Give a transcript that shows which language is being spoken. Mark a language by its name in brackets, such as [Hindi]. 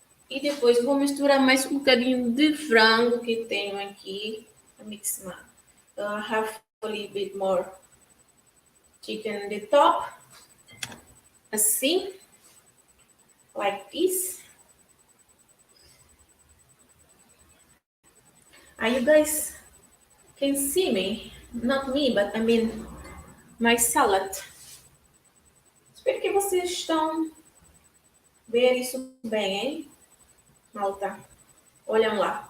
[Portuguese] E depois vou misturar mais um bocadinho de frango que tenho aqui. [English] mix have a little bit more chicken on the top, assim, like this. Are you guys can see me? Not me, but I mean my salad. [Portuguese] Espero que vocês estão ver isso bem, hein? Malta. Olham lá.